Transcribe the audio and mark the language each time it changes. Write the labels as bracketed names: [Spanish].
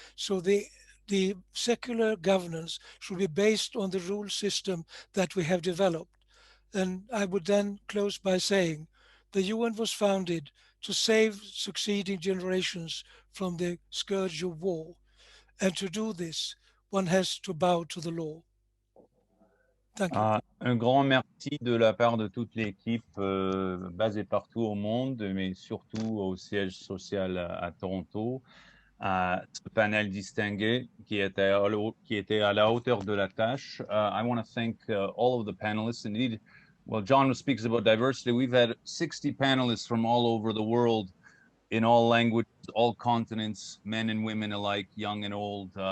[English] So the secular governance should be based on the rule system that we have developed. And I would then close by saying the UN was founded to save succeeding generations from the scourge of war. And to do this, one has to bow to the law. Thank you. [French] Un grand merci de la part de toute l'équipe basée partout au monde, mais surtout au siège social à Toronto, à ce panel distingué qui était à la hauteur de la tâche. [English] I want to thank all of the panelists. Indeed, well, John speaks about diversity. We've had 60 panelists from all over the world in all languages, all continents, men and women alike, young and old.